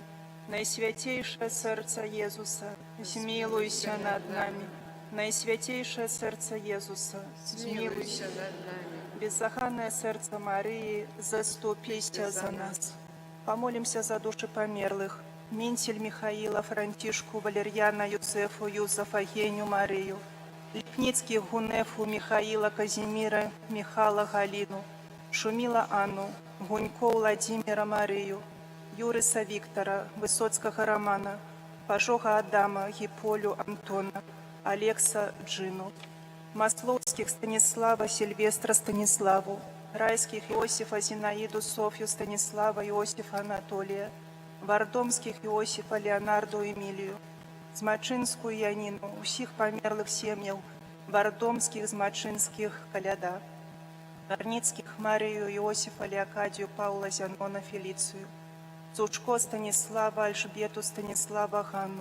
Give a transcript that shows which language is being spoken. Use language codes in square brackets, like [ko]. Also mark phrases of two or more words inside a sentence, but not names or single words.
[ru] Найсвятейшее сердце Иисуса, смилуйся над нами. Найсвятейшее сердце Иисуса, Смилуйся смилуйся. над нами. Беззаханное сердце Марии, заступися за нас. Помолимся за души померлых. Минтель Михаила, Франтишку, Валерьяна, Юзефу, Юзефа, Геню, Марию. Липницких, Гунефу, Михаила, Казимира, Михала, Галину. Шумила Анну, Гунько Владимира, Марию. Юриса Виктора, Высоцкого Романа. Пожога Адама, Гиполю, Антона. Алекса, Джину. Масловских Станислава, Сильвестра, Станиславу. Райских Иосифа, Зинаиду, Софью, Станислава, Иосифа, Анатолия. Вардомских Иосифа, Леонарду, Эмилию. [be] Змачинскую Янину, усіх померлых сем'яў, Вардомских, Змачинских, Коляда. [ru] Горницких Марию, Иосифа, Леокадию, Паула, Зянона, Фелицию. Цучко Станислава, Альжбету, Станислава, Ганну.